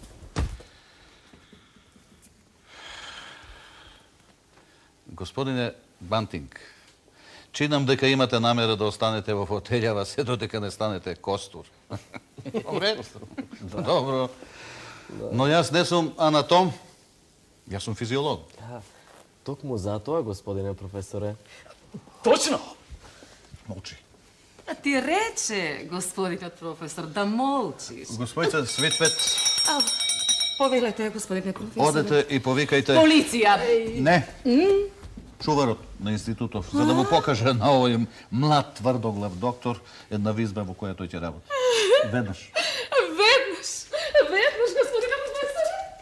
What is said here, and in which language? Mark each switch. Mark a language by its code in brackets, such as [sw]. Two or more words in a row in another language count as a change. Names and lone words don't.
[mk] Господине Бантинг, чинам дека имате намера да останете во фотелјава се додека не станете костур. Добре? Добро. Но јас не сум анатом, јас сум физиолог. Токму затоа, господине професоре. Точно! Молчи. А ти рече, господине професор, да молчиш. Господица Светвет, Повелете, господине професор. одете и повикајте... Полиция! Не. Чуварот на институтов, за да му покаже на овој млад тврдоглав доктор една визба во која тој ќе работи. Веднаш. Веднаш, господине професоре.